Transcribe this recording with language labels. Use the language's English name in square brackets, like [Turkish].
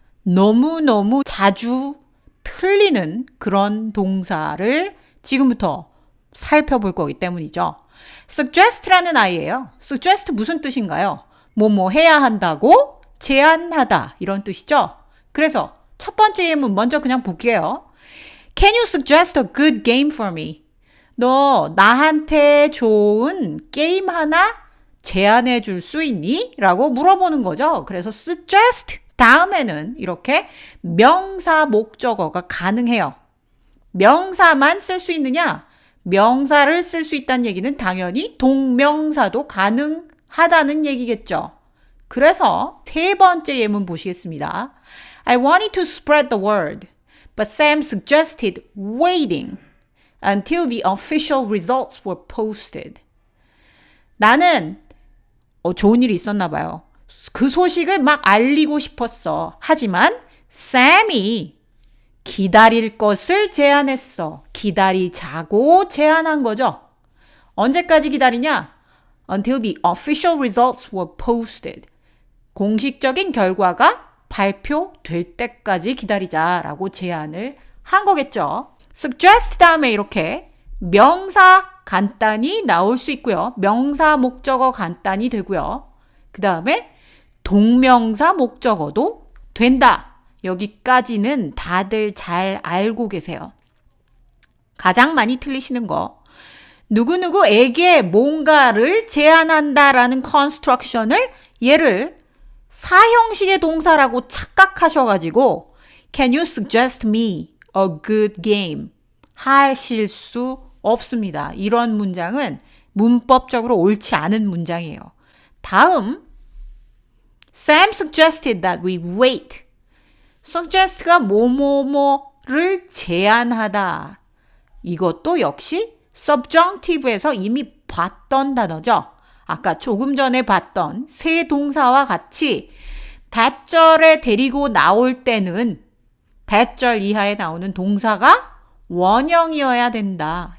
[Korean] 너무너무 자주 틀리는 그런 동사를 지금부터 살펴볼 거기 때문이죠. suggest라는 아이예요. suggest 무슨 뜻인가요? 뭐뭐 해야 한다고 제안하다 이런 뜻이죠. 그래서 첫 번째 예문 먼저 그냥 볼게요. [English] Can you suggest a good game for me? [Korean] 너 나한테 좋은 게임 하나 제안해 줄 수 있니? 라고 물어보는 거죠. 그래서 suggest 다음에는 이렇게 명사 목적어가 가능해요. 명사만 쓸 수 있느냐? 명사를 쓸 수 있다는 얘기는 당연히 동명사도 가능하다는 얘기겠죠. 그래서 세 번째 예문 보시겠습니다. [English] I wanted to spread the word, but Sam suggested waiting until the official results were posted. [Korean] 나는 좋은 일이 있었나 봐요. 그 소식을 막 알리고 싶었어. 하지만 샘이 기다릴 것을 제안했어. 기다리자고 제안한 거죠. 언제까지 기다리냐? [English] Until the official results were posted. [Korean] 공식적인 결과가 발표될 때까지 기다리자라고 제안을 한 거겠죠. suggest 다음에 이렇게 명사 간단히 나올 수 있고요. 명사 목적어 간단히 되고요. 그 다음에 동명사 목적어도 된다. 여기까지는 다들 잘 알고 계세요. 가장 많이 틀리시는 거. 누구누구에게 뭔가를 제안한다라는 컨스트럭션을 얘를 사형식의 동사라고 착각하셔가지고 [English] Can you suggest me a good game? [Korean] 하실 수 없습니다. 이런 문장은 문법적으로 옳지 않은 문장이에요. [English] 다음 Sam suggested that we wait. [Korean] suggest가 뭐뭐뭐를 제안하다. 이것도 역시 subjunctive에서 이미 봤던 단어죠. 아까 조금 전에 봤던 세 동사와 같이 that절에 데리고 나올 때는 that절 이하에 나오는 동사가 원형이어야 된다.